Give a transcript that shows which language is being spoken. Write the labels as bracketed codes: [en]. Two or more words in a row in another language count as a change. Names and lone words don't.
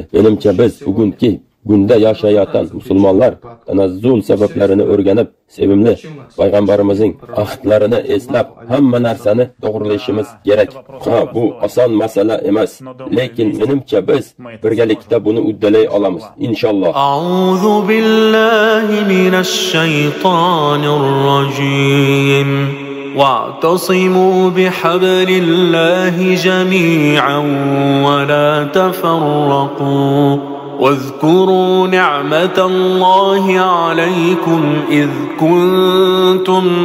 [uz] Menimcha biz bugungi kunda yashayotgan musulmonlar tanazzul sabablarini o'rganib, sevimli payg'ambarimizning ahdlarini eslab, hamma narsani to'g'rilashimiz kerak. Bu oson masala emas, lekin menimcha biz birgalikda buni uddalay olamiz, inshaalloh. [ar] أعوذ بالله من الشيطان الرجيم. واعتصموا بحبل الله جميعا ولا تفرقوا واذكروا نعمة الله عليكم إذ كنتم